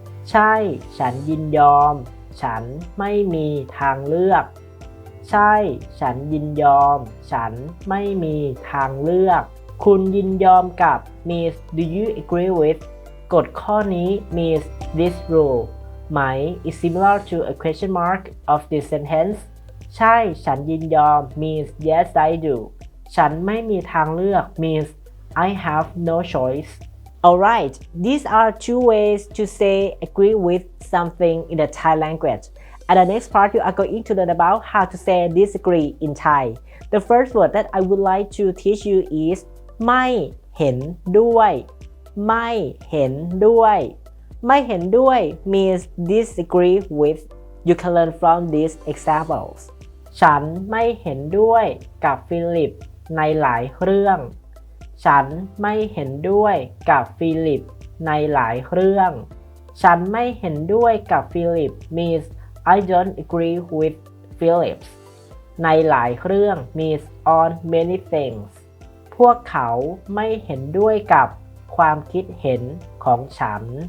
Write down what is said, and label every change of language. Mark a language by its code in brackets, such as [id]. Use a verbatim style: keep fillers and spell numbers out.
[th] ใช่ฉันยินยอมฉันไม่มีทางเลือกใช่ฉันยินยอมฉันไม่มีทางเลือกคุณยินยอมกับ Miss [en] Do you agree with [th] กฎข้อนี้ Miss [en] This rule [th] ไหม [en] is similar to a question mark of this sentence [th] ใช่ฉันยินยอม [en] Miss Yes I do [th] ฉันไม่มีทางเลือก [en] Miss I have no choice Alright, these are two ways to say agree with something in the Thai language. At the next part, you are going to learn about how to say disagree in Thai. The first word that I would like to teach you is ไม่เห็นด้วย ไม่เห็นด้วย ไม่เห็นด้วย means disagree with. You can learn from these examples. [th] ฉันไม่เห็นด้วยกับฟิลิปในหลายเรื่องฉันไม่เห็นด้วยกับฟิลิปในหลายเรื่องฉันไม่เห็นด้วยกับฟิลิป [en] means I don't agree with Philip [th] ในหลายเรื่อง [en] means on many things [th] พวกเขาไม่เห็นด้วยกับความคิดเห็นของฉัน